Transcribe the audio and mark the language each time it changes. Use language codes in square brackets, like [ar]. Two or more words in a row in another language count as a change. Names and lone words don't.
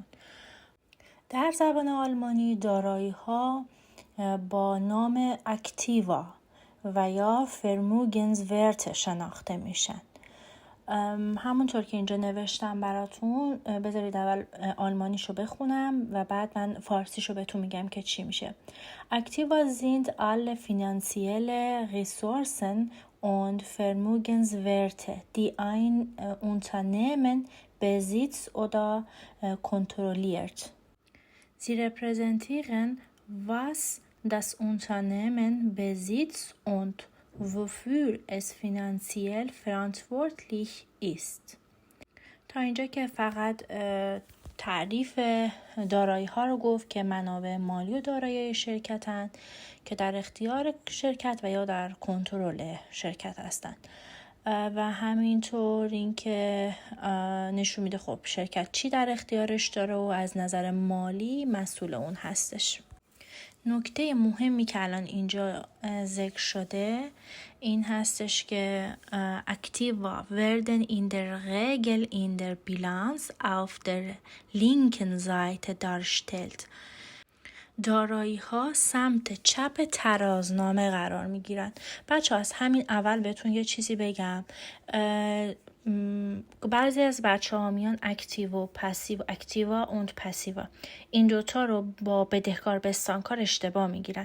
[fa] در زبان آلمانی دارایی‌ها با نام اکتیوا و یا فرموگنزورت شناخته میشن. همونطور که اینجا نوشتم براتون، بذارید اول آلمانیشو بخونم و بعد من فارسیشو بهتون میگم که چی میشه. [de] Aktiva sind alle finanzielle Ressourcen und Vermögenswerte, die ein Unternehmen besitzt oder kontrolliert. Sie repräsentieren, was das Unternehmen besitzt und wofür es finanziell verantwortlich ist. [fa] تا اینجا که فقط تعریف دارایی ها رو گفت که منابع مالی و دارایی شرکتن که در اختیار شرکت و یا در کنترل شرکت هستند و همینطور اینکه نشون میده خب شرکت چی در اختیارش داره و از نظر مالی مسئول اون هستش. نکته مهمی که الان اینجا ذکر شده این هستش که [de] Aktiva werden in der Regel in der Bilanz auf der linken Seite dargestellt. [fa] دارایی ها سمت چپ ترازنامه قرار می گیرن. بچه ها از همین اول بهتون یه چیزی بگم. بعضی از بچه ها میان اکتیو و پسیو، [de] Aktiva und Passiva, [fa] این دوتا رو با بدهکار بستانکار اشتباه میگیرن.